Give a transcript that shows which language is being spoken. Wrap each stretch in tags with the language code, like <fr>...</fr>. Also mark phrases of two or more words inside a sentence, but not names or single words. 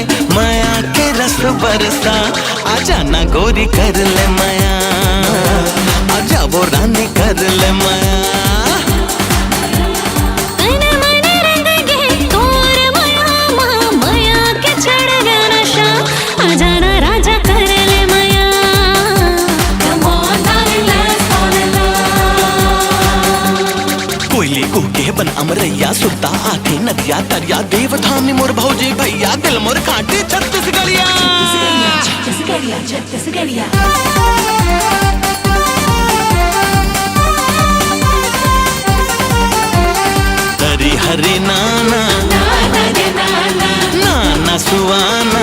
<hne>माया के रस बरसा आ जाना गोरी कर ले माया, आजा वो रानी कर ले माया। तन मन रंग गे तोर माया माँ, माया के चढ़ गया नशा, आ जाना राजा कर ले माया।</hne> <en>Come on darling, let's fall in love.</en> <hne>कोयले कूके बन अमरैया, सुरता आके नदिया दरिया, देवधानी मोर भौजी भैया, दिल मोर काटे छत्तीसगढ़िया। हरी हरी नाना नाना सुवाना,</hne>